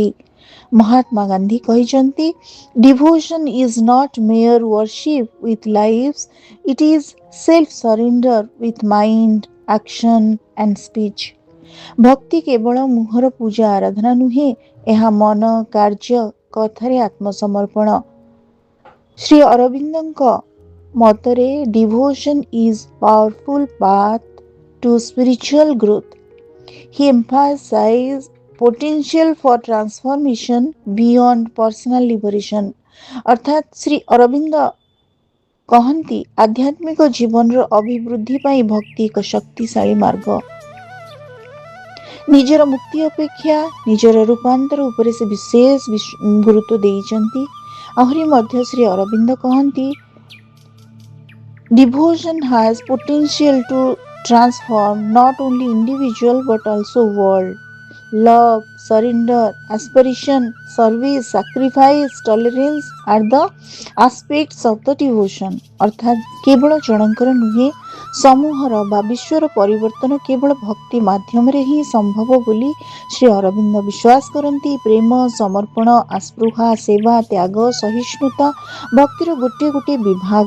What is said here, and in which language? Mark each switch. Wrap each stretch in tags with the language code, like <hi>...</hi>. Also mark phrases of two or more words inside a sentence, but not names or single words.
<or>ମହାତ୍ମା ଗାନ୍ଧୀ କହିଛନ୍ତି,</or> <en>devotion is not mere worship with life, it is self surrender with mind, action and speech.</en> <or>ଭକ୍ତି କେବଳ ମୁହଁର ପୂଜା ଆରାଧନା ନୁହେଁ, ଏହା ମନ, କାର୍ଯ୍ୟ, କଥାରେ ଆତ୍ମସମର୍ପଣ। ଶ୍ରୀ ଅରବିନ୍ଦଙ୍କ ମତରେ</or> <en>devotion is powerful path to spiritual growth. He emphasized potential for transformation beyond personal liberation.</en> <or>ଅର୍ଥାତ୍ ଶ୍ରୀ ଅରବିନ୍ଦ କହନ୍ତି, ଆଧ୍ୟାତ୍ମିକ ଜୀବନର ଅଭିବୃଦ୍ଧି ପାଇଁ ଭକ୍ତି ଏକ ଶକ୍ତିଶାଳୀ ମାର୍ଗ। ନିଜର ମୁକ୍ତି ଅପେକ୍ଷା ନିଜର ରୂପାନ୍ତର ଉପରେ ସେ ବିଶେଷ ଗୁରୁତ୍ୱ ଦେଇଛନ୍ତି। ଆହୁରି ମଧ୍ୟ ଶ୍ରୀ ଅରବିନ୍ଦ କହନ୍ତି,</or> <en>devotion has potential to transform not only individual but also world. Love, surrender, aspiration, service, sacrifice, tolerance are the aspects of the devotion.</en> <or>ଅର୍ଥାତ୍ କେବଳ ଜଣଙ୍କର ନୁହେଁ, ସମୂହର ବା ବିଶ୍ୱର ପରିବର୍ତ୍ତନ କେବଳ ଭକ୍ତି ମାଧ୍ୟମରେ ହିଁ ସମ୍ଭବ ବୋଲି ଶ୍ରୀ ଅରବିନ୍ଦ ବିଶ୍ୱାସ କରନ୍ତି। ପ୍ରେମ, ସମର୍ପଣ, ଆସ୍ପୃହା, ସେବା, ତ୍ୟାଗ, ସହିଷ୍ଣୁତା ଭକ୍ତିର ଗୋଟିଏ ଗୋଟିଏ ବିଭାଗ।</or>